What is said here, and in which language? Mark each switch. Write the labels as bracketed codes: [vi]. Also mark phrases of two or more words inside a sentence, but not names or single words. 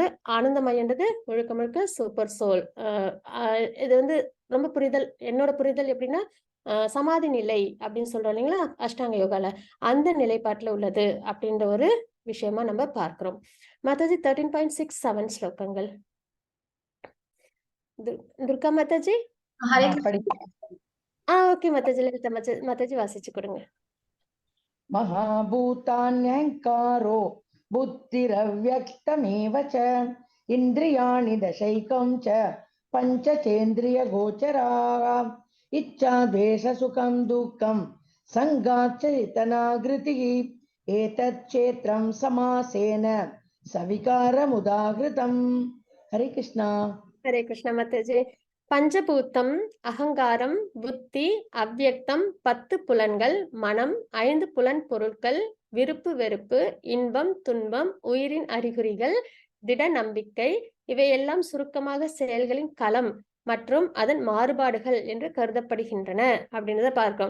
[ta] ஆனந்தமயன்றது முழுக்க முழுக்க [en] super soul. [ta] இது வந்து ரொம்ப புரிதல் என்னோட புரிதல் எப்படின்னா சமாதி நிலை அப்படின்னு சொல்றோம் இல்லைங்களா அஷ்டாங்க யோகால அந்த நிலைப்பாட்டுல உள்ளது அப்படின்ற ஒரு விஷயமா நம்ம பார்க்கிறோம். மாதாஜி 13.67 ஸ்லோகங்கள். துர்கா மாதாஜி. ஹரே ஓகே மாதாஜி, லலிதா மாதாஜி வாசிச்சு கொடுங்க. [sa] महाभूतान्यहङ्कारो बुद्धिरव्यक्तमेव च इन्द्रियाणि दशैकं च पञ्चचेन्द्रियगोचराः इच्छा द्वेषसुखं दुःखं सङ्गाच्च चेतनागृतिः एतत् क्षेत्रं समासेन सविकारमुदाहृतम्. हरे कृष्णा. हरे कृष्णा माताजी. [ta] பஞ்சபூத்தம், அகங்காரம், புத்தி, அவ்யக்தம், 10 புலன்கள், மனம், 5 புலன் பொருட்கள், விருப்பு வெறுப்பு, இன்பம் துன்பம், உயிரின் அறிகுறிகள், திட நம்பிக்கை, இவையெல்லாம் சுருக்கமாக செயல்களின் களம் மற்றும் அதன் மாறுபாடுகள் என்று கருதப்படுகின்றன அப்படின்றத பார்க்கிறோம்.